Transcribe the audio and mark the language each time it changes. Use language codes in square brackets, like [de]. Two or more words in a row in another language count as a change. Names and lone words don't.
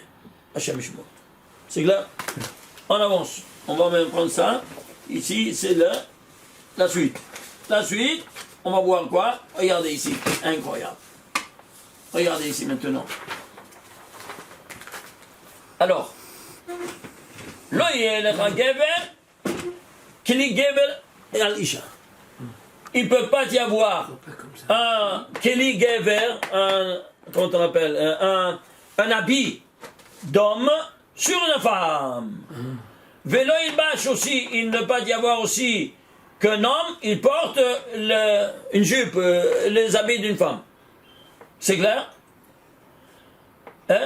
[he] השם שמו. [fr] C'est clair? On avance. On va même prendre ça. Ici, c'est la suite. La suite, on va voir quoi? Regardez ici. Incroyable. Regardez ici maintenant. Alors, [he] לא יהיה כלי גבר על אשה. [fr] Il ne peut pas y avoir un [he] כלי גבר, [fr] comment on appelle, un habit d'homme sur une femme. [he] ולא ילבש [fr] aussi, il ne peut pas y avoir aussi qu'un homme, il porte une jupe, les habits d'une femme. C'est clair? Hein?